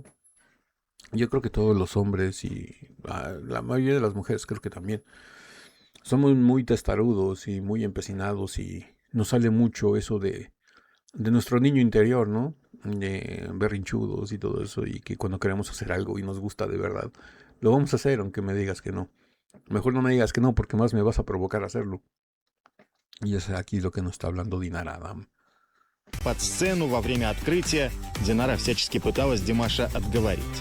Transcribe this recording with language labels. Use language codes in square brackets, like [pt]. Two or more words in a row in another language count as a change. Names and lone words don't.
[es] Yo creo que todos los hombres, y la mayoría de las mujeres creo que también, somos muy testarudos y muy empecinados, y nos sale mucho eso de nuestro niño interior, ¿no? Berrinchudos y todo eso, y que cuando queremos hacer algo y nos gusta de verdad, lo vamos a hacer aunque me digas que no. Mejor no me digas que no, porque más me vas a provocar a hacerlo. Y es aquí lo que nos está hablando Динара Адам. [ru] Под сцену во время открытия Динара всячески пыталась Димаша отговорить.